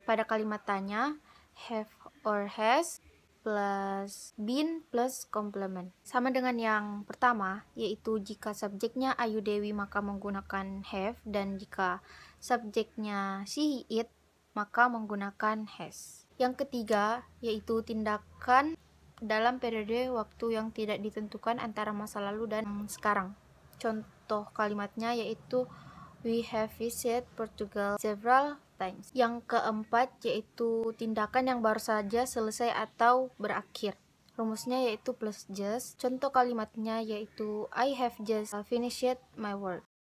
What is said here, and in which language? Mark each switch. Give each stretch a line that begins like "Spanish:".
Indonesian: Pada kalimat tanya
English: have or has plus been plus komplement.
Indonesian: Sama dengan yang pertama, yaitu jika subjeknya Ayu Dewi maka menggunakan have, dan jika subjeknya she it maka menggunakan has. Yang ketiga yaitu tindakan dalam periode waktu yang tidak ditentukan antara masa lalu dan sekarang. Contoh kalimatnya yaitu
English: we have visited Portugal several times.
Indonesian: Yang keempat yaitu tindakan yang baru saja selesai atau berakhir. Rumusnya yaitu plus just. Contoh kalimatnya yaitu
English: I have just finished my work.